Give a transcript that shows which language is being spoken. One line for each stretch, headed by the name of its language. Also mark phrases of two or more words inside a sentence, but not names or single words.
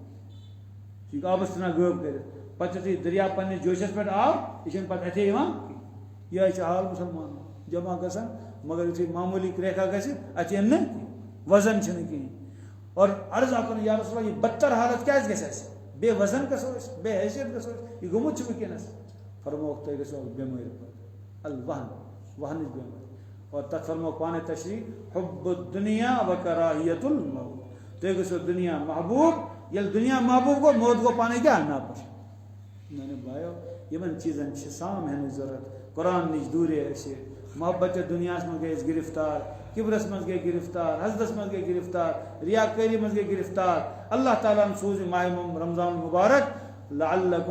Kashmiri: یہ آبس ژھٕنان غٲب کٔرِتھ پتہٕ یُتھُے دٔریاو پننِس جوشس پٮ۪ٹھ آو یہِ چھُنہٕ پتہٕ اَتھے یِوان کِہیٖنۍ یِہوٚے چھُ حال مُسلمان جمع گژھان مگر یُتھُے معموٗلی کرٛیکھا گژھِ اَتہِ یِن نہٕ کِہیٖنۍ وزن چھُنہٕ کِہیٖنۍ اور عرض آکُن
Arabic: یا رسول اللہ
Kashmiri: یہِ بدتر حالت کیٛازِ گژھِ اَسہِ بے وزن گژھو أسۍ بے حیثیت گژھو أسۍ یہِ گوٚمُت چھُ وٕنکٮ۪نس فرموکھ تۄہہِ گژھو بٮ۪مٲرۍ الوہن وہنٕچ بٮ۪مٲرۍ اور تتھ فرموکھ پانے تشریح
Arabic: حب الدنیا و کراہیت الموت
Kashmiri: تۄہہِ گژھو دُنیا محبوب ییٚلہِ دُنیا محبوب گوٚو موت گوٚو پانے کیٛاہ ناپسنٛد میٛانیو بایو یِمن چیٖزن چھِ سام ہٮ۪نٕچ ضروٗرت قرآن نِش دوٗرے أسۍ محبت دُنیاہس منٛز گٔے أسۍ گرفتار کبرس منٛز گٔے گرفتار حسدس منٛز گٔے گرفتار ریاکٲری منٛز گٔے گرفتار اللہ تعالیٰ ہن سوٗز یہِ ماہِ رمضان المبارک لعلکم